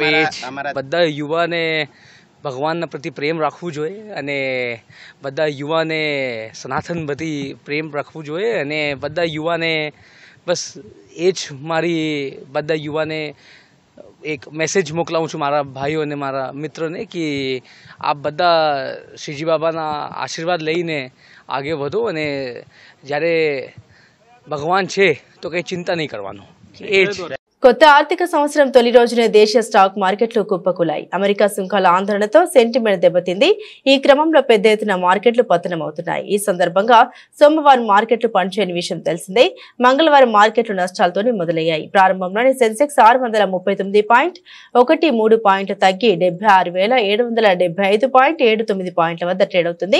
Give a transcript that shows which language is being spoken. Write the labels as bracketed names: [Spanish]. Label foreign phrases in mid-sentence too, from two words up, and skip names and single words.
[Gujarati] બધા યુવાને ભગવાનના પ્રતિ પ્રેમ રાખવું જોઈએ અને બધા યુવાને સનાતન પ્રતિ પ્રેમ રાખવું જોઈએ અને બધા યુવાને બસ એ જ મારી બધા યુવાને એક મેસેજ મોકલાવું છું મારા ભાઈઓ અને મારા મિત્રોને કે આપ બધા શ્રીજી બાબાના આશીર્વાદ લઈને આગે વધો અને જ્યારે ભગવાન છે તો કંઈ ચિંતા નહીં કરવાનું. એ જ [Telugu] కొత్త ఆర్థిక సంవత్సరం తొలి రోజునే దేశీయ స్టాక్ మార్కెట్లు కుప్పకూలాయి. అమెరికా సుంకాల ఆందోళనతో సెంటిమెంట్ దెబ్బతింది. ఈ క్రమంలో పెద్ద ఎత్తున మార్కెట్లు పతనమవుతున్నాయి. ఈ సందర్భంగా సోమవారం మార్కెట్లు పనిచేయని విషయం తెలిసిందే. మంగళవారం మార్కెట్లు నష్టాలతోనే మొదలయ్యాయి. ప్రారంభంలోనే సెన్సెక్స్ 639.13 పాయింట్లు తగ్గి 76,775.79 పాయింట్ల వద్ద ట్రేడ్ అవుతుంది.